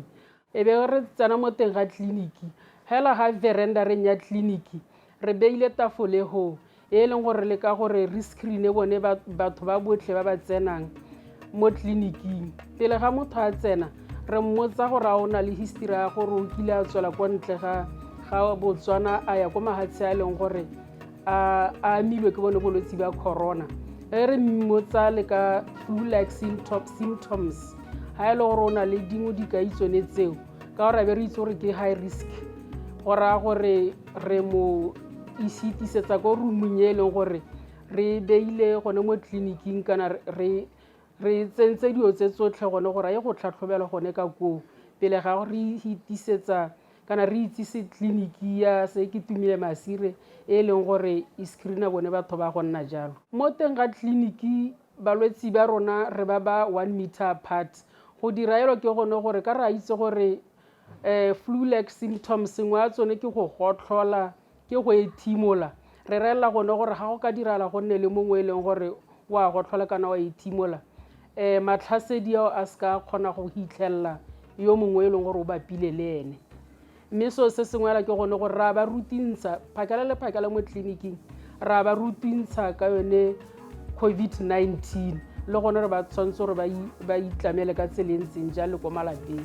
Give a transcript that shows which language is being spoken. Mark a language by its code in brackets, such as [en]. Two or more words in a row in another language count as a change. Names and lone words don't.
[tn] E be re tsena mo teng ga tleliniki hela ga veranda re nya tleliniki re beile tafole ho e leng gore le ka gore re screen bone batho ba botlhe ba ba tsenang mo tleliniking. Pele ga motho a tsena re mmotsa gore a ona le history ya gore o kile a tswela kwa ntle ga Botswana a ya kwa mahatshe a leng gore a amilwe ke bone bolwetse ba corona. Re mmotsa le ka [en] flu-like symptoms [tn] ha e le gore o na le dingwe di ka itsone tseo ka gore be re itse gore ke [en] high risk [tn] gore re mo isitisetsa ko roomong e leng gore re beile gone mo tleliniking kana re tsentse dio tse tsotlhe gone gore a ye go tlhatlhobela gone ka koo pele ga re hitisetsa kana re itsise tleliniki ya se ke Tumile Masire e leng gore e screena bone batho ba go nna jalo. Mo teng ga tleliniki balwetsi ba rona re ba [en] 1 meter apart. [tn] Go dira elo ke gone gore ka ra itse gore [en] flu-like symptoms [tn] ngwa tsone ke go gotlhola ke go ethimola. Re rela gone gore ga go ka dirala go nne le mongwe e leng gore wa gotlhola kana wa ethimola matlhasedi a ska kgona go hitlhella yo mongwe e leng gore o bapile le ene. Mme so se sengwela ke gone gore ra ba rutintsha phakela le phakela mo tleliniking ra ba rutintsha ka yone COVID-19 le gone re ba tshwantse gore ba itlamele ka tselentseng jalo ko malapeng.